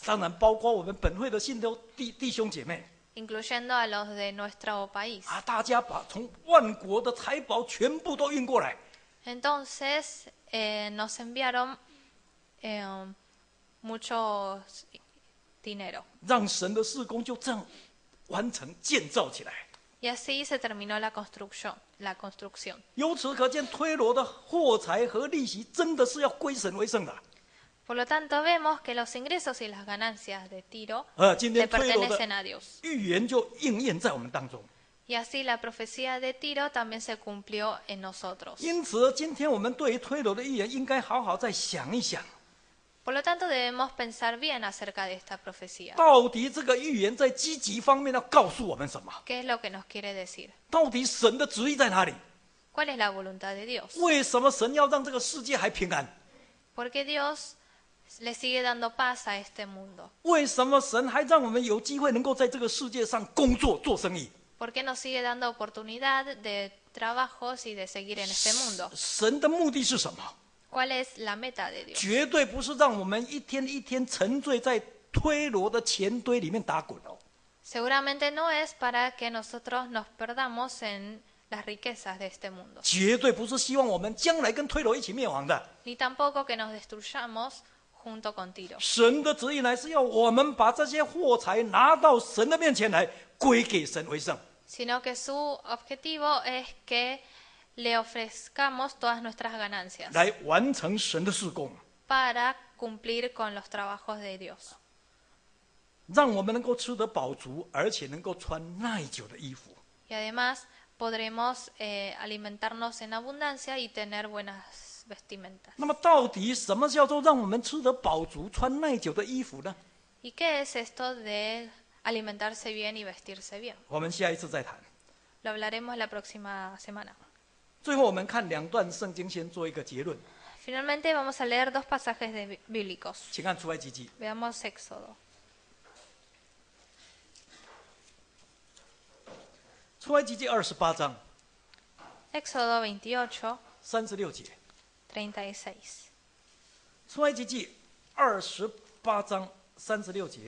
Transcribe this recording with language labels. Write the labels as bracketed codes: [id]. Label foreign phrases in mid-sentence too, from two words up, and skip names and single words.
[zh] 当然包括我们本会的信徒弟兄姐妹 [es] incluyendo a los de nuestro país. [zh] 啊，大家把从万国的财宝全部都运过来。 [es] Entonces nos enviaron mucho dinero. [zh] 让神的事工就这样完成建造起来。 [es] Y así se terminó la construcción. [zh] 由此可见，推罗的货财和利息真的是要归神为圣的。 [es] Por lo tanto, vemos que los ingresos y las ganancias de Tiro [zh] 今 [es] le [zh] 天推罗的 [es] pertenecen a Dios. [zh] 预言就应验在我们当中。 [es] Y así la profecía de Tiro también se cumplió en nosotros. [zh] 因此，今天我们对于推罗的预言，应该好好再想一想， [es] Por lo tanto, debemos pensar bien acerca de esta profecía. [zh] 到底这个预言在积极方面要告诉我们什么？ [es] ¿Qué es lo que nos quiere decir? [zh] 到底神的旨意在哪里？ [es] ¿Cuál es la voluntad de Dios? [zh] 为什么神要让这个世界还平安？ [es] Porque Dios le sigue dando paz a este mundo. [zh] 为什么神还让我们有机会能够在这个世界上工作做生意？ [es] ¿Por qué nos sigue dando oportunidad de trabajos y de seguir en este mundo? [zh] 神的目的是什么？ [es] ¿Cuál es la meta de Dios? [zh] 绝对不是让我们一天一天沉醉在推罗的钱堆里面打滚哦。 [es] Seguramente no es para que nosotros nos perdamos en las riquezas de este mundo, [zh] 绝对不是希望我们将来跟推罗一起灭亡的。 [es] ni tampoco que nos destruyamos junto con Tiro. [zh] 神的旨意乃是要我们把这些货财拿到神的面前来，归给神为圣。 [es] Sino que su objetivo es que le ofrezcamos todas nuestras ganancias [zh] 来完成神的事工， [es] para cumplir con los trabajos de Dios, [zh] 让我们能够吃得饱足，而且能够穿耐久的衣服。 [es] y además podremos alimentarnos en abundancia y tener buenas vestimentas. [zh] 那么，到底什么叫做让我们吃得饱足、穿耐久的衣服呢？ [es] ¿Y qué es esto de alimentarse bien y vestirse bien? [zh] 我们下一次再谈。 [es] Lo hablaremos la próxima semana. [zh] 最后，我们看2段圣经，先做一个结论。 [es] Finalmente vamos a leer dos pasajes bíblicos. [zh] 请看出埃及记， [es] Veamos Éxodo. [zh] 出埃及记28章 [es] Éxodo 28, [zh] 36节。 36. 出埃及记28章36节。